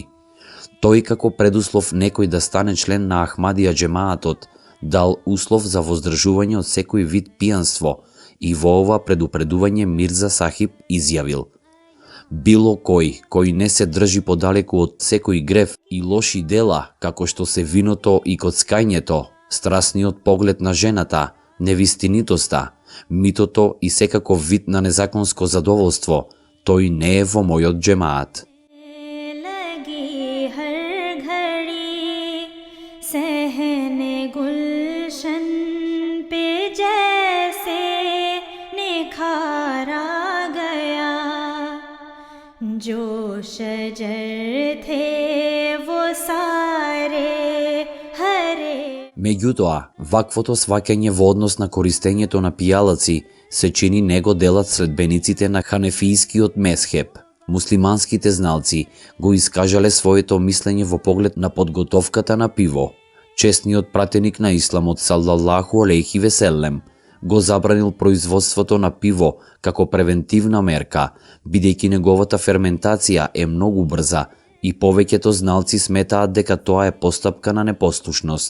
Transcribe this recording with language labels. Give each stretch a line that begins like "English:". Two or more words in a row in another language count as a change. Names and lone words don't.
Macedonian: Тој како предуслов некој да стане член на Ахмадија джемаатот, дал услов за воздржување од секој вид пијанство и во ова предупредување Мирза Сахиб изјавил: било кој не се држи подалеку од секој грев и лоши дела, како што се виното и коцкањето, страсниот поглед на жената, невистинитоста, митото и секаков вид на незаконско задоволство, тој не е во мојот джемаат.
Urdu: جو شجر تھے وہ سارے ہرے.
Macedonian: Меѓутоа, ваквото сваќање во однос на користењето на пијалаци се чини него делат следбениците на ханефијскиот мезхеб. Муслиманските зналци го искажале своето мислење во поглед на подготовката на пиво. Честниот пратеник на исламот
Arabic: صلى الله عليه وسلم
Macedonian: го забранил производството на пиво како превентивна мерка, бидејќи неговата ферментација е многу брза и повеќето зналци сметаат дека тоа е постапка на непослушност.